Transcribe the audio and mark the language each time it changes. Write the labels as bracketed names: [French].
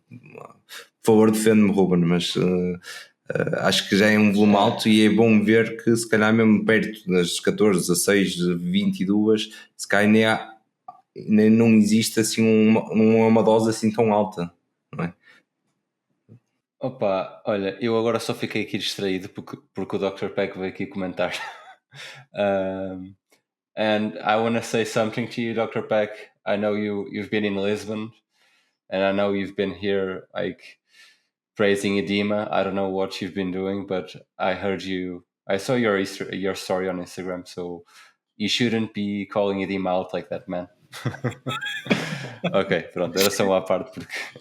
[Portuguese] Por favor, defende-me, Ruben, mas acho que já é um volume alto e é bom ver que se calhar mesmo perto das 14, 16, 22, se calhar nem não existe assim uma dose assim tão alta, não é? Opa, olha, eu agora só fiquei aqui distraído porque o Dr. Peck veio aqui comentar. [English] And I want to say something to you, Dr. Peck. I know you've been in Lisbon, and I know you've been here like praising edema. I don't know what you've been doing, but I saw your story on Instagram, so you shouldn't be calling edema out like that, man. [Portuguese] Ok, pronto, era só uma parte porque